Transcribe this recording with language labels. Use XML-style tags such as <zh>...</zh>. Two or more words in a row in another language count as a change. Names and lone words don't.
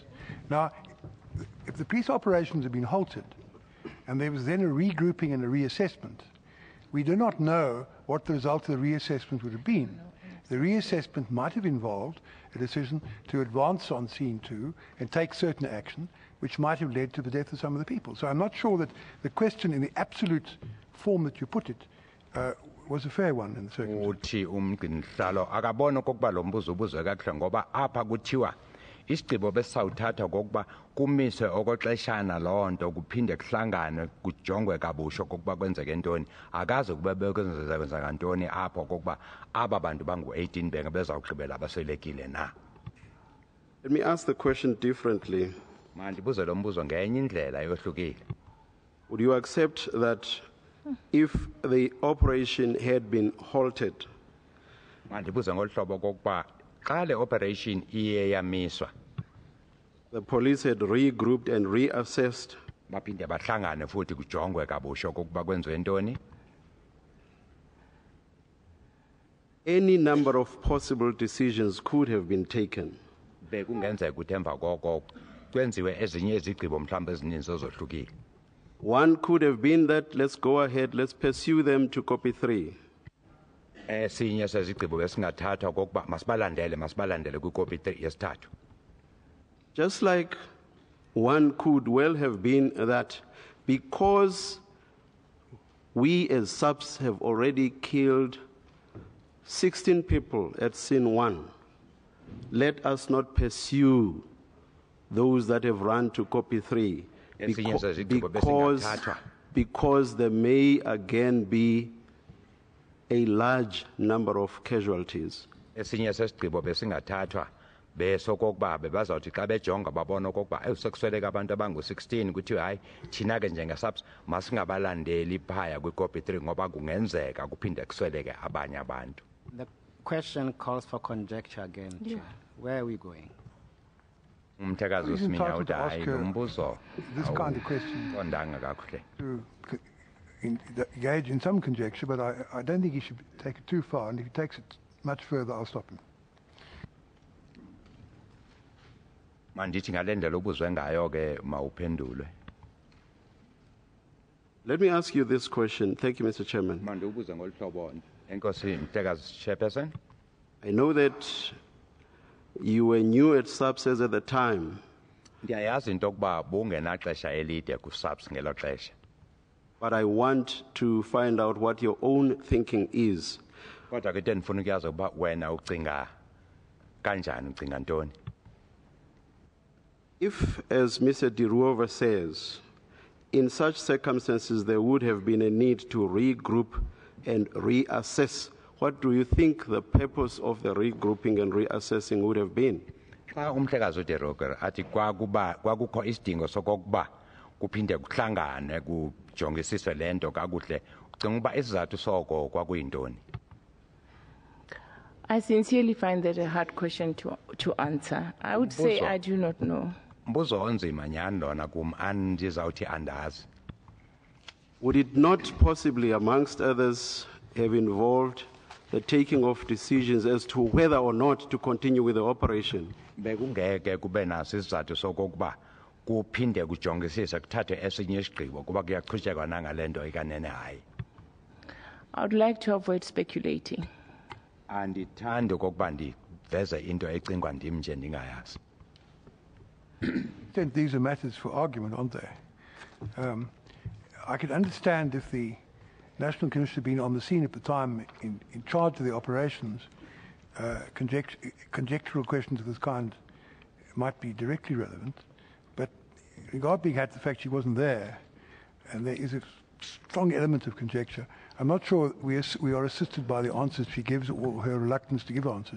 <en>Now, if the police operations have been halted and there was then a regrouping and a reassessment, we do not know what the result of the reassessment would have been. The reassessment might have involved a decision to advance on scene 2 and take certain action, which might have led to the death of some of the people. So I'm not sure that the question in the absolute form that you put it was a fair one in the circumstances.</en> <xh>Uthi umgcinisihlalo akabona okokuba lo mbuzo ubuzwe kakuhle ngoba apha kuthiwa isigqibo besawuthatha kokuba kumiswe okoxeshana loo nto kuphinde kuhlangane kujongwe kabusho kokuba kwenzeke ntoni akaze kube bekwenzeka ntoni apho kokuba aba bantu bangu-18 benge bezawugqibela abaswelekile na.</xh> <en>Let me ask the question differently.</en> <xh>Mandibuze lo mbuzo ngenye indlela yohlukile.</xh> <en>Would you accept that if the operation had been halted,</en> <xh>mandibuze ngolu hlobo kokuba xa le operation iye yamiswa,</xh> <en>the police had regrouped and reassessed,</en> <xh>baphinde bahlangane futhi kujongwe kabusho kokuba kwenziwe ntoni,</xh> <en>any number of possible decisions could have been taken?</en> <xh>Bekungenzeka ukuthi emva koko kwenziwe ezinye izigqibo mhlawumbe ezininzi ezohlukile.</xh> <en>One could have been that let's go ahead, let's pursue them to copy 3.</en> <xh>Esinye sezigqibo besingathathwa kokuba masibalandele kwicopy 3 yesithathu.</xh> <en>Just like one could well have been that because we as SAPS have already killed 16 people at scene 1, let us not pursue those that have run to copy 3 because there may again be a large number of casualties.</en> <xh>Esinye sesigqibo besingathathwa besokokuba bebazawuthi xa bejonga babona okokuba sekusweleka abantu abangu-16 kuthiwe hayi thina ke njengeSAPS masingabalandeli phaya kwicopy 3 ngoba kungenzeka kuphinde kusweleke abanye abantu.</xh> <en>The question calls for conjecture again, Chair. Where are we going?</en> <xh>Umthakazi</xh> <en>He's</en> <xh>uSiminya</xh> <en>entitled</en> <xh>uthi</xh> <en>to ask</en> <xh>hayi</xh> <en>her</en> <xh>lo mbuzo</xh> <en>this kind of question</en> <xh>awuqondanga kakuhle.</xh> <en>to engage in some conjecture, but I don't think he should take it too far, and if he takes it much further, I'll stop him.</en> <xh>Mandithi ngale ndlela ubuzwe ngayo ke mawuphendule.</xh> <en>Let me ask you this question. Thank you, Mr. Chairman.</en> <xh>Manje ubuze ngolu hlobo. Enkosi Mthekazi Chairperson.</xh> <en>I know that you were new at SAPS at the time.</en> <xh>Ndiyayazi into yokuba bungenaxesha elide ku-SAPS ngelo xesha.</xh> <en>But I want to find out what your own thinking is.</en> <xh>Kodwa ke ndifuna ukuyazi ukuba wena ucinga kanjani, ucinga ntoni?</xh> <en>If, as Mr. Diruova says, in such circumstances there would have been a need to regroup and reassess, what do you think the purpose of the regrouping and reassessing would have been?</en> <xh>Xa umhlekazi uDeroger athi kwakukho isidingo sokokuba kuphinde kuhlangane kujongisiswe lento kakuhle, ucinga ukuba isizathu soko kwakuyintoni?</xh> <en>I sincerely find that a hard question to answer. I would say I do not know.</en> <xh>Mbuzo onzima nyani lona kum andizawuthi andazi.</xh> <en>Would it not possibly, amongst others, have involved the taking of decisions as to whether or not to continue with the operation?</en> <xh>Bekungeke kube naso isizathu sokokuba kuphinde kujongisise kuthathwe esinye isigqibo kuba kuyaqhutshekwa nangalento ikanene hayi.</xh> <en>I would like to avoid speculating.</en> <xh>Andithandi okokuba ndiveze into ecingwa ndim nje ndingayazi.</xh> <en>These are matters for argument, aren't they? I could understand if the National Commission had been on the scene at the time in charge of the operations, conjectural questions of this kind might be directly relevant, but regarding the fact she wasn't there, and there is a strong element of conjecture, I'm not sure we are assisted by the answers she gives or her reluctance to give answers.</en>